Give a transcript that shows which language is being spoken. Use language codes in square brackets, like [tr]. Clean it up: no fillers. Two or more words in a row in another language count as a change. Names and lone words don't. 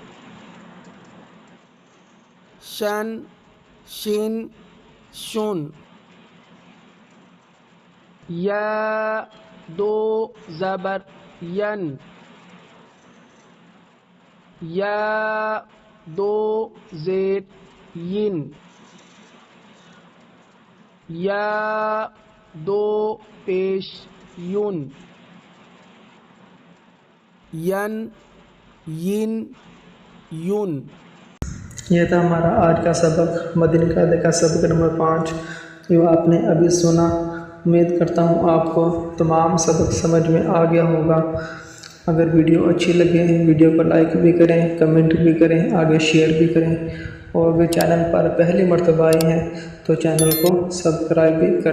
[ur] شن شن شن یا دو زبر ین یا دو زیر ین یا دو پیش یون ین ین یون یہ تھا ہمارا آج کا سبق مدنی قاعدے کا سبق نمبر 5 جو آپ نے ابھی سنا۔ امید کرتا ہوں آپ کو تمام سبق سمجھ میں آ گیا ہوگا۔ اگر ویڈیو اچھی لگے ویڈیو کو لائک بھی کریں، کمنٹ بھی کریں، آگے شیئر بھی کریں، اور اگر چینل پر پہلی مرتبہ آئے ہیں تو چینل کو سبسکرائب بھی کریں۔